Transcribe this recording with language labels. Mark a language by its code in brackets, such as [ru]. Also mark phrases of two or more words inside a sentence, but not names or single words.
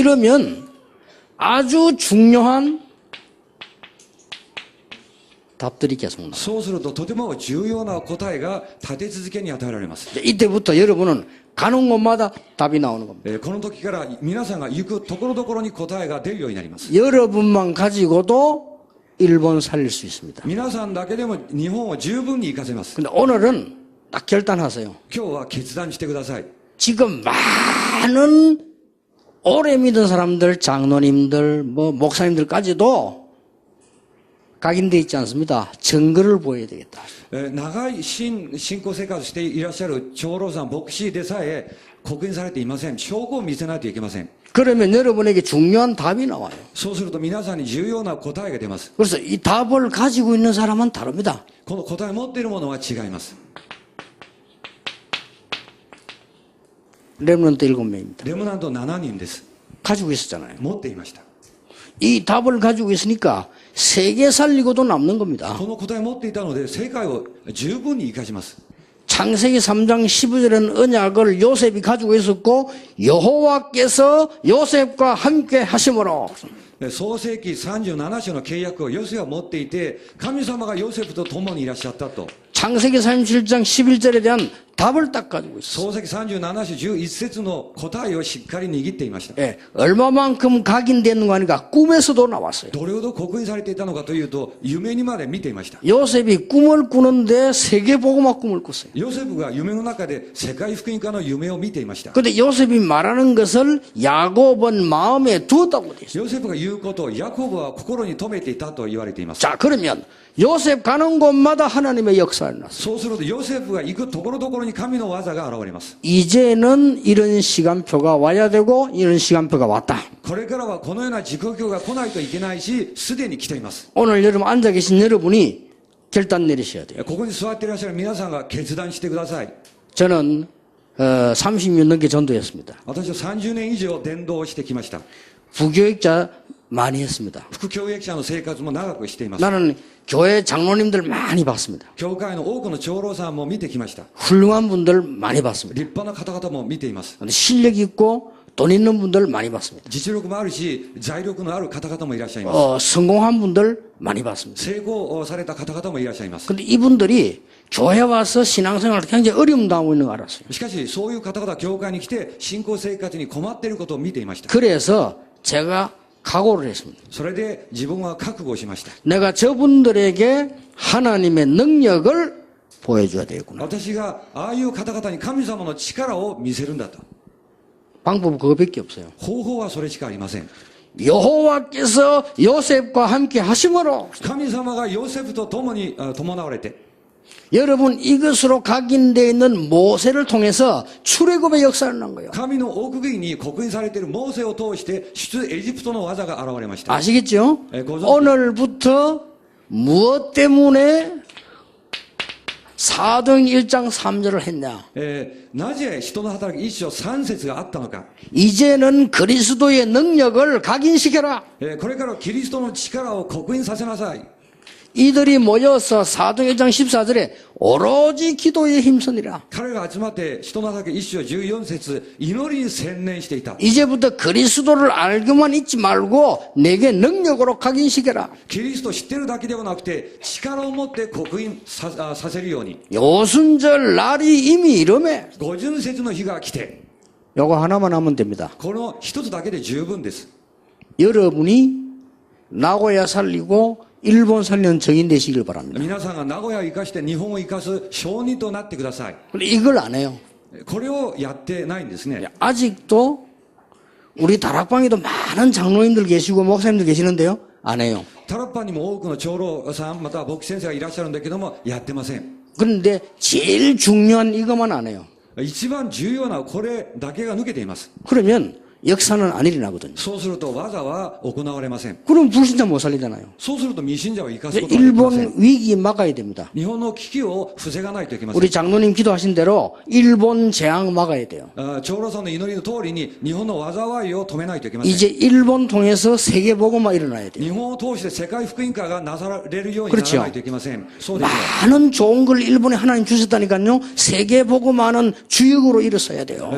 [ko] 이러면 아주 중요한 답들이 계속 나와요. [ja] そうするととても重要な答えが立て続けに与えられます。 [ko] 이때부터 여러분은 가는 곳마다 답이 나오는 겁니다. [ja] この時から皆さんが行くところどころに答えが出るようになります。 [ko] 여러분만 가지고도 일본 살릴 수 있습니다. [ja] 皆さんだけでも日本を十分に活かせます。 [ko] 근데 오늘은 딱 결단하세요. [ja] 今日は決断してください。 [ko] 지금 많은 오래 믿은 사람들, 장로님들, 목사님들까지도 각인돼 있지 않습니다. 증거를 보여야 되겠다. [ja] 長い信仰生活していらっしゃる長老さん、牧師でさえ刻印されていません。証拠を見せないといけません。 [ko] 그러면 여러분에게 중요한 답이 나와요. [ja] そうすると皆さんに重要な答えが出ます。 [ko] 그래서 이 답을 가지고 있는 사람은 다릅니다. [ja] この答えを持っているものは違います。 [ko] 렘넌트 7명입니다. [ja] レムナント7人です。 [ko] 가지고 있었잖아요. [ja] 持っていました。 [ko] 이 답을 가지고 있으니까 세계 살리고도 남는 겁니다. [ja] この答えを持っていたので世界を十分に生かします。 [ko] 창세기 3장 15절에는 언약을 요셉이 가지고 있었고 여호와께서 요셉과 함께 하심으로 [ja] 創世記37章の契約をヨセフは持っていて、神様がヨセフと共にいらっしゃったと。 [ko] 창세기 37장 11절에 대한 답을 딱 가지고 있어요. [ja] 創世記37章11節の答えをしっかり握っていました。 [ko] 예, 얼마만큼 각인되는 거 하니까 꿈에서도 나왔어요. [ja] どれほど刻印されていたのかというと、夢にまで見ていました。 [ko] 요셉이 꿈을 꾸는데 세계복음화 꿈을 꿨어요. [ja] ヨセフが夢の中で世界福音家の夢を見ていました。 [ko] 근데 요셉이 말하는 것을 야곱은 마음에 두었다고 돼 있어요. [ja] ヨセフが言うことをヤコブは心に留めていたと言われています。 [ko] 자, 그러면 요셉 가는 곳마다 하나님의 역사가 일어났어요. [ja] そうするとヨセフが行くところどころに神の技が現れます。 [ko] 이제는 이런 시간표가 와야 되고 이런 시간표가 왔다. [ja] これからはこのような時刻表が来ないといけないし、すでに来ています。 [ko] 오늘 여러분 앉아 계신 여러분이 결단 내리셔야 돼요. [ja] ここに座っていらっしゃる皆さんが決断してください。 [ko] 저는 30년 넘게 전도했습니다. [ja] 私は30年以上伝道をしてきました。 [ko] 부교육자 많이 했습니다. [ja] 副教育者の生活も長くしています。 [ko] 나는 교회 장로님들 많이 봤습니다. [ja] 教会の多くの長老さんも見てきました。 [ko] 훌륭한 분들 많이 봤습니다. [ja] 立派な方々も見ています。 [ko] 실력 있고 돈 있는 분들 많이 봤습니다. [ja] 実力もあるし、財力のある方々もいらっしゃいます。 [ko] 성공한 분들 많이 봤습니다. [ja] 成功された方々もいらっしゃいます。 [ko] 근데 이분들이 교회 와서 신앙생활을 굉장히 어려움 당하고 있는 걸 알았어요. [ja] しかし、そういう方々、教会に来て、信仰生活に困っていることを見ていました。 [ko] 그래서 제가 각오를 했습니다. [ja] それで自分は覚悟しました。 [ko] 내가 저분들에게 하나님의 능력을 보여줘야 되겠구나. [ja] 私がああいう方々に神様の力を見せるんだと。 [ko] 방법은 그거밖에 없어요. [ja] 方法はそれしかありません。 [ko] 여호와께서 요셉과 함께 하심으로 [ja] 神様がヨセフと共に伴われて、 [ko] 여러분 이것으로 각인되어 있는 모세를 통해서 출애굽의 역사를 난 거예요. [ja] 神の奥義に刻印されているモーセを通して出エジプトの技が現れました。 [ko] 아시겠죠? 고정. 오늘부터 무엇 때문에 사도행 1장 3절을 했냐? [ja] なぜ人の働き一章3節があったのか。 [ko] 이제는 그리스도의 능력을 각인시켜라. [ja] これからキリストの力を刻印させなさい。 [ko] 이들이 모여서 사도행 1장 14절에 오로지 기도에 힘쓰니라. [ja] 彼が集まって人の働き一章14節祈りに専念していた。 [ko] 이제부터 그리스도를 알고만 있지 말고 내게 능력으로 각인시켜라. [ja] キリストを知ってるだけではなくて力を持って刻印させるように。 [ko] 요순절 날이 이미 이름에 [ja] 五巡節の日が来て、 [ko] 요거 하나만 하면 됩니다. [ja] この一つだけで十分です。 [ko] 여러분이 나고야 살리고 일본 살리는 정인 되시길 바랍니다. [ja] 皆さんが名古屋を生かして日本を生かす証人となってください。 [ko] 근데 이걸 안 해요. [ja] これをやってないんですね。 [ko] 아직도 우리 다락방에도 많은 장로님들 계시고 목사님들 계시는데요. 안 해요. [ja] タラッパにも多くの長老さん、または牧師先生がいらっしゃるんだけども、やってません。 [ko] 그런데 제일 중요한 이것만 안 해요. [ja] 一番重要なこれだけが抜けています。 [ko] 그러면 역사는 안 일어나거든요. [ja] そうすると技は行われません。 [ko] 그럼 불신자 못 살리잖아요. [ja] そうすると未信者を生かす [ko] 이제 [ja] ことができません。 [ko] 일본 위기 막아야 됩니다. [ja] 日本の危機を防がないといけません。 [ko] 우리 장로님 기도하신 대로 일본 재앙 막아야 돼요. [ja] 長老さんの祈りの通りに日本の災いを止めないといけません。 [ko] 이제 일본 통해서 세계 복음화 일어나야 돼요. [ja] 日本を通して世界福音化がなされるようにならないといけません。そうですよ。 [ko] 많은 좋은 걸 일본에 하나님 주셨다니까요. 세계 복음화는 주역으로 일어서야 돼요.